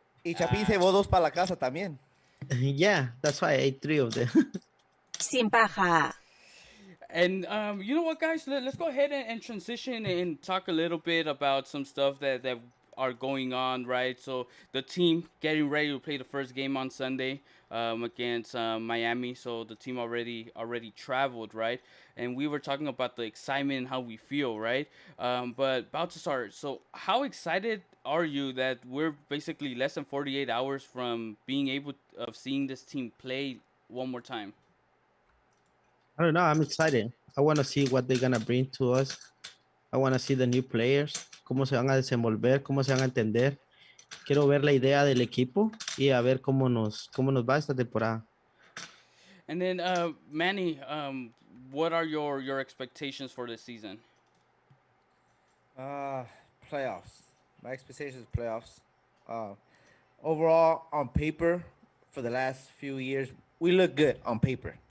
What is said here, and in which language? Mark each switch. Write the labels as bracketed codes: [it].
[es] Y Chapín se llevó 2 para la casa también. [en] Yeah, that's why I ate 3 of them. [es] Sin paja. [en] and you know what, guys? Let's go ahead and transition and talk a little bit about some stuff that are going on, right? So the team getting ready to play the first game on Sunday against Miami. So the team already traveled, right? And we were talking about the excitement and how we feel, right? But about to start. So how excited are you that we're basically less than 48 hours from being able of seeing this team play one more time? I don't know. I'm excited. I want to see what they're gonna bring to us. I want to see the new players, [es] cómo se van a desenvolver, cómo se van a entender. Quiero ver la idea del equipo y a ver cómo nos va esta temporada. [en] And then Manny, what are your expectations for this season? Playoffs. My expectations playoffs. Overall, on paper, for the last few years, we look good on paper.